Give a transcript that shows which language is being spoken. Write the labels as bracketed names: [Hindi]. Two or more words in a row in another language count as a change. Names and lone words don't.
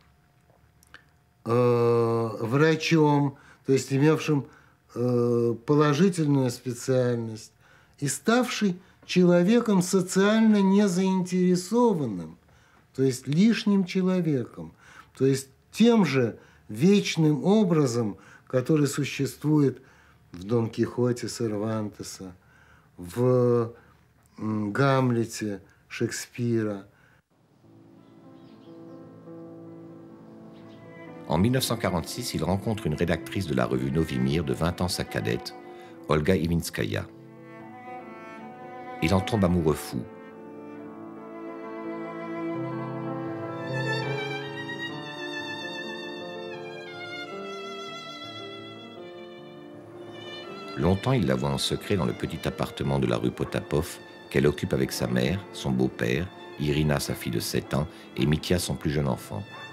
[Russian] врачом, то есть имевшим положительную специальность, и ставший человеком социально незаинтересованным, то есть лишним человеком, то есть тем же вечным образом, который существует в Дон Кихоте Сервантеса, в Гамлете Шекспира. [French] En 1946, il rencontre une rédactrice de la revue Novimir de 20 ans sa cadette, Olga Ivinskaya. Il en tombe amoureux fou. Longtemps, il la voit en secret dans le petit appartement de la rue Potapov qu'elle occupe avec sa mère, son beau-père, Irina, sa fille de 7 ans, et Mitya, son plus jeune enfant.